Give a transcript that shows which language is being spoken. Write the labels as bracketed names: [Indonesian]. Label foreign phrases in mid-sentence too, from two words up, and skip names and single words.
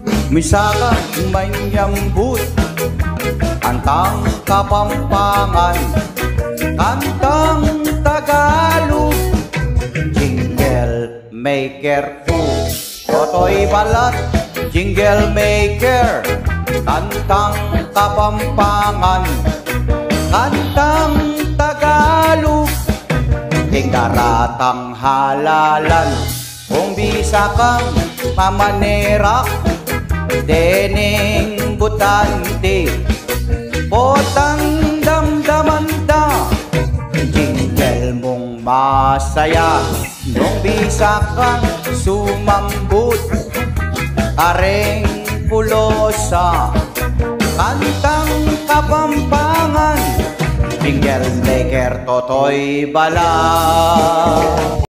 [Pampanga] Misaka may nyambut, kantang Kapampangan, kantang Tagalog, [English] jingle maker [Pampanga] po, Totoy Balat, [English] jingle maker, [Pampanga] kantang Kapampangan, kantang Tagalog, tingkaratang halalan, kung bisa kang mamanerak, dening butante, potang damdaman da, jingle mong masaya, nung bisa kang sumambut, kareng pulosa, kantang Kapampangan, [English] jingle maker [Pampanga] Totoy Balat.